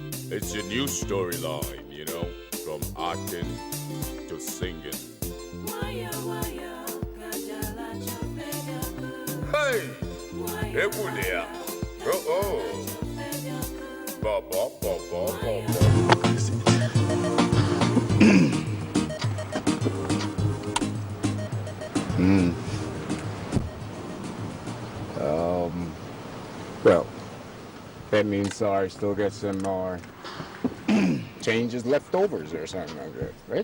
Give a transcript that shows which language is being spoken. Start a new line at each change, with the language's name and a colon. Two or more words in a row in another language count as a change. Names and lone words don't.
English: It's a new storyline, from acting to singing. Hey, ebu there. Oh. Ba ba ba ba ba Well, that means I still get some more changes leftovers or something like that, right?